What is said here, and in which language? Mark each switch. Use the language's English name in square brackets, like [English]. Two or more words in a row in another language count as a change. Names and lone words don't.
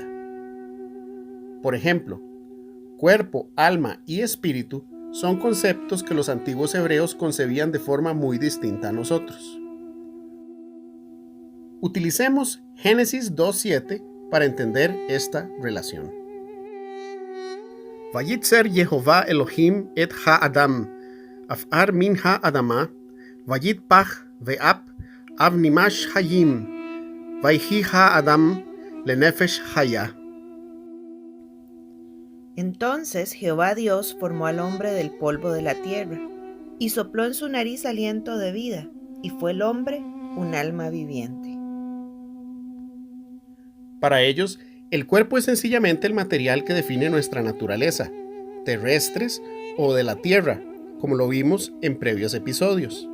[Spanish] Por ejemplo, cuerpo, alma y espíritu son conceptos que los antiguos hebreos concebían de forma muy distinta a nosotros. Utilicemos Génesis 2:7 para entender esta relación. [Hebrew] וייצר יהוה אלהים את האדם עפר מן האדמה ויפח באפיו נשמת חיים ויהי האדם לנפש חיה. [Spanish] Entonces Jehová Dios formó al hombre del polvo de la tierra, y sopló en su nariz aliento de vida, y fue el hombre un alma viviente. Para ellos, el cuerpo es sencillamente el material que define nuestra naturaleza, terrestres o de la tierra, como lo vimos en previos episodios.